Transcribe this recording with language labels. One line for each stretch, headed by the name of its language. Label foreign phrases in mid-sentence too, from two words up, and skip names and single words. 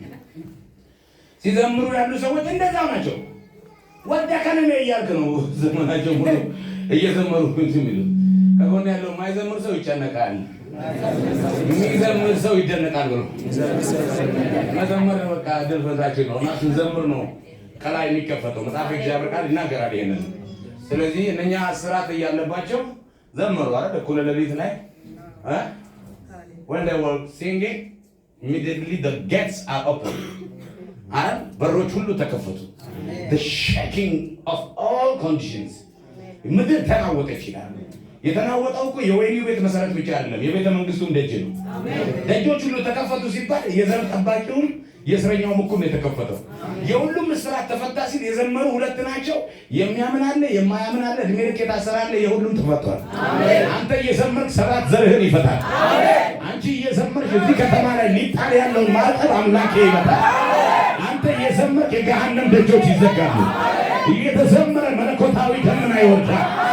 Amharic: ሲዘምሩ ያሉ ሰዎች እንደዛው ናቸው። ወደ ከነሜ እያልክ ነው ዘመናቸው ሙሉ እየዘመሩ የሚሉት። ከጎን ያለው የማይዘምር ሰው ይጨነቃል፣ የሚዘምር ሰው ይደነቃል ብሎ መዘመር በቃ ድርፈታችን ነው እና ስንዘምር ነው ከላይ የሚከፈተው። መጽሐፍ እግዚአብሔር ቃል ይናገራል ይሄንን። ስለዚህ እነኛ ስራት እያለባቸው ዘመሩ አይደል? እኩለ ሌሊት ላይ
English: when they were singing immediately the gates are open አይደል?
Amharic: በሮች ሁሉ ተከፈቱ።
English: the shaking of all conditions
Amharic: ምድር ተናወጠች ይላል። የተናወጠው እኮ የወይኒው ቤት መሰረት ብቻ አይደለም፣ የቤተ መንግስቱም ደጅ ነው። ደጆች ሁሉ ተከፈቱ ሲባል የዘር ጠባቂውም የእስረኛውም እኮ ነው የተከፈተው። የሁሉም እስራት ተፈታ ሲል የዘመሩ ሁለት ናቸው። የሚያምን አለ፣ የማያምን አለ፣ እድሜ ልክ የታሰረ አለ። የሁሉም ተፈቷል። አንተ እየዘመርክ ሰባት ዘርህን ይፈታል። አንቺ እየዘመርክ እዚህ ከተማ ላይ ሊጣል ያለውን ማዕቀብ አምላኬ ይመታል። አንተ እየዘመርክ የገሃነም ደጆች ይዘጋሉ። እየተዘመረ መለኮታዊ ደመና ይወርዳል።